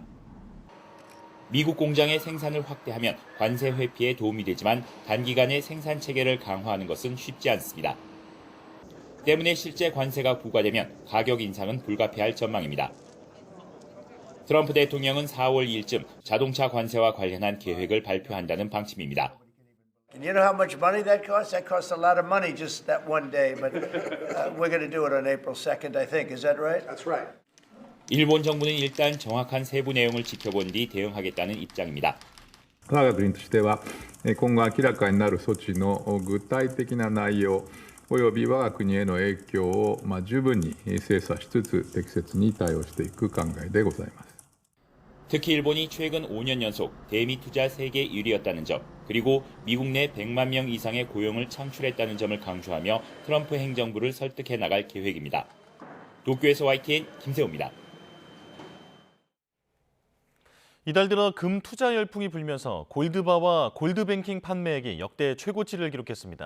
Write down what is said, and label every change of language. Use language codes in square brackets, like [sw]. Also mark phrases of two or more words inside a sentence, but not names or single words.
[ko] 미국 공장의 생산을 확대하면 관세 회피에 도움이 되지만 단기간에 생산 체계를 강화하는 것은 쉽지 않습니다. 때문에 실제 관세가 부과되면 가격 인상은 불가피할 전망입니다. 트럼프 대통령은 4월 2일쯤 자동차 관세와 관련한 계획을 발표한다는 방침입니다. [en] And you know how much money that costs? That costs a lot of money just that one day, but we're going to do it on April 2nd, I think. Is that right? That's right. [ko] 일본 정부는 일단 정확한 세부 내용을 지켜본 뒤 대응하겠다는 입장입니다. [ja] 我が国としては今後明らかになる措置の具体的な内容および我が国への影響を十分に精査しつつ適切に対応していく考えでございます。 [ko] 특히 일본이 최근 5년 연속 대미 투자 세계 1위였다는 점, 그리고 미국 내 100만 명 이상의 고용을 창출했다는 점을 강조하며 트럼프 행정부를 설득해 나갈 계획입니다. 도쿄에서 YTN 김세호입니다. 이달 들어 금 투자 열풍이 불면서 골드바와 골드뱅킹 판매액이 역대 최고치를 기록했습니다.